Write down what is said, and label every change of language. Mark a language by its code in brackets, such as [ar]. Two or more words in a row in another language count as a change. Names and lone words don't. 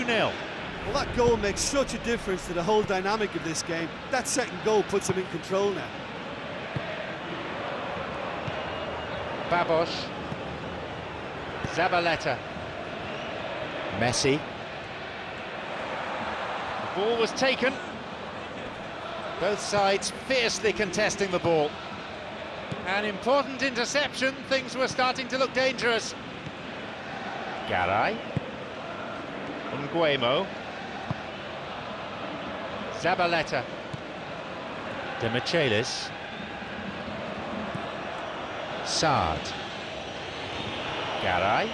[en] Well, that goal makes such a difference to the whole dynamic of this game. That second goal puts him in control now. Babos. Zabaleta. Messi. The ball was taken. Both sides fiercely contesting the ball. An important interception, things were starting to look dangerous. Garay. Nguemo. Zabaleta. Demichelis. Saad. Garay.